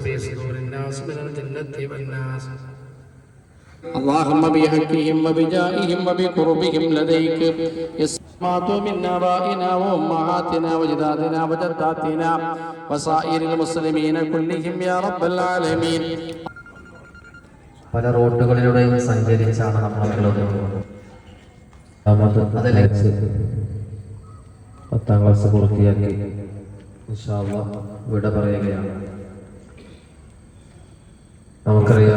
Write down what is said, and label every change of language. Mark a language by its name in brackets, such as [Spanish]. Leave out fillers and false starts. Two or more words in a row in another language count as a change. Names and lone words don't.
[Arabic] في صدور الناس من الجنة والناس. اللهم بحقهم وبجائهم وبقربهم لديك ماتوا من آبائنا وأمهاتنا وجداتنا وجداتنا وسائر المسلمين كلهم يا رب العالمين. [Malayalam] പല റോഡുകളിലൂടെയും സഞ്ചരിച്ചാണ് നമ്മളുള്ളത്. അതിലേക്ക് 10ാം ക്ലാസ് പൂർത്തിയാക്കി [Arabic] إن شاء الله [Malayalam] വിട പറയുകയാണ്. നമുക്കറിയാം,